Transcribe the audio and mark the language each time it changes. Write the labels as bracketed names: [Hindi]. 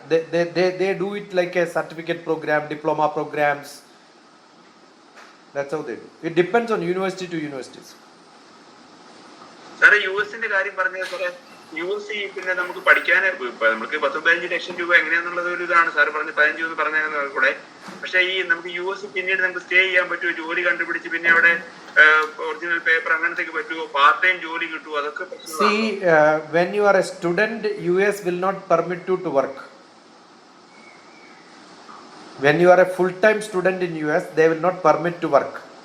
[English] They do it like a certificate program, diploma programs. That's how they do. It depends on university to universities. [Malayalam] സാറേ, യുഎസിന്റെ കാര്യം പറഞ്ഞത് സാറേ, US പിന്നെ നമുക്ക് പഠിക്കാൻ നമുക്ക് 15 ലക്ഷം രൂപ എങ്ങനെയാന്നുള്ളത് ഒരു ഇതാണ് സാറ് പറഞ്ഞ് 15 എന്ന് പറഞ്ഞ കൂടെ. പക്ഷെ ഈ നമുക്ക് US പിന്നീട് നമുക്ക് സ്റ്റേ ചെയ്യാൻ പറ്റുമോ, ജോലി കണ്ടുപിടിച്ച് പിന്നെ അവിടെ ഒറിജിനൽ പേപ്പർ അങ്ങനത്തേക്ക് പറ്റുമോ, പാർട്ട് ടൈം ജോലി കിട്ടുമോ, അതൊക്കെ? [English] See, when you are a student, US will not permit you to work. When you are a full-time student in US, they will not permit to work.